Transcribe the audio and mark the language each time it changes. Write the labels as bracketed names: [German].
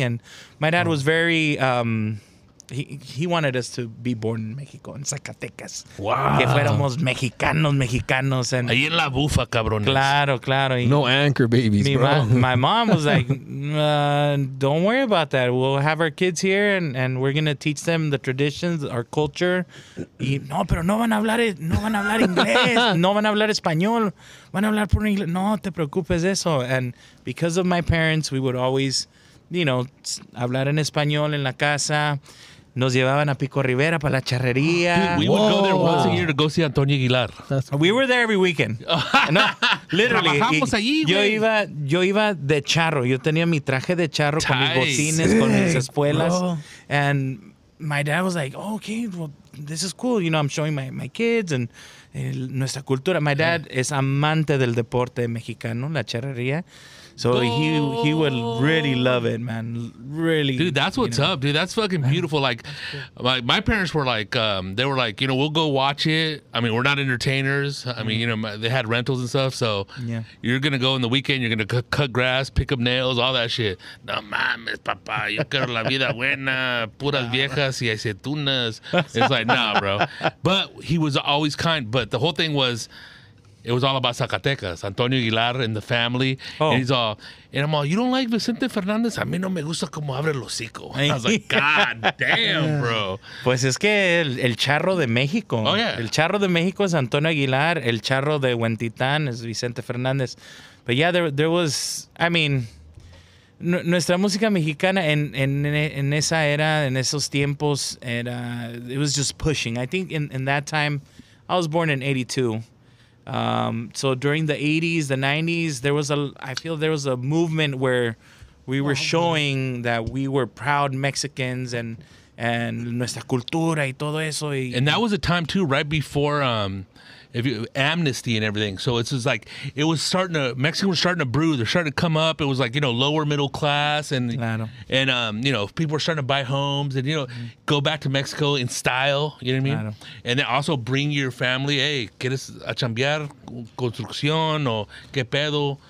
[English] And my dad was very he wanted us to be born in Mexico, in Zacatecas. Wow. [Spanish] Que fuéramos mexicanos. And Ahí en la bufa, cabrones. claro. Y [English] No anchor babies, bro. my mom was like, don't worry about that. We'll have our kids here and we're going to teach them the traditions, our culture. [Spanish] Y no, pero no van a hablar inglés, no van a hablar español, van a hablar por inglés. No te preocupes de eso. [English] And because of my parents, we would always, [Spanish] hablar en español en la casa. Nos llevaban a Pico Rivera para la charrería. [English] Dude, we would go there once a year to go see Antonio Aguilar. We were there every weekend. No, literally. [Spanish] Trabajamos allí, güey. Yo iba de charro. Yo tenía mi traje de charro con mis bocines, con mis espuelas. Bro. [English] And my dad was like, oh, okay, well, this is cool. I'm showing my kids and [Spanish] nuestra cultura. [English] My dad [Spanish] es amante del deporte mexicano, la charrería. [English] So he would really love it, man. Really. Dude, that's what's up, dude. That's fucking beautiful. Like my parents were like, they were like, we'll go watch it. I mean, we're not entertainers. I mean, they had rentals and stuff. So you're going to go in the weekend, you're going to cut grass, pick up nails, all that shit. [Spanish] No mames, papá. Yo quiero la vida buena, puras viejas y aceitunas. [English] It's like, nah, bro. But he was always kind. But the whole thing was, it was all about Zacatecas, Antonio Aguilar and the family. Oh. And I'm all, you don't like Vicente Fernández? [Spanish] A mí no me gusta como abre el hocico. [English] I was like, God damn, bro. [Spanish] Pues es que el charro de México. [English] Oh, yeah. [Spanish] El charro de México es Antonio Aguilar. El charro de Huentitán es Vicente Fernández. [English] But yeah, there was, I mean, [Spanish] nuestra música mexicana en esa era, en esos tiempos, [English] it was just pushing. I think in that time, I was born in 82. So during the 80s, the 90s, I feel there was a movement where we were showing that we were proud Mexicans and [Spanish] nuestra cultura y todo eso. [English] And that was a time too, right before amnesty and everything. So it's just like Mexico was starting to brew. They're starting to come up. It was like lower middle class and [Spanish] Claro. [English] and people were starting to buy homes and go back to Mexico in style. You know what I mean? [Spanish] Claro. [English] And then also bring your family. [Spanish] Hey, ¿quieres a chambear construcción o qué pedo?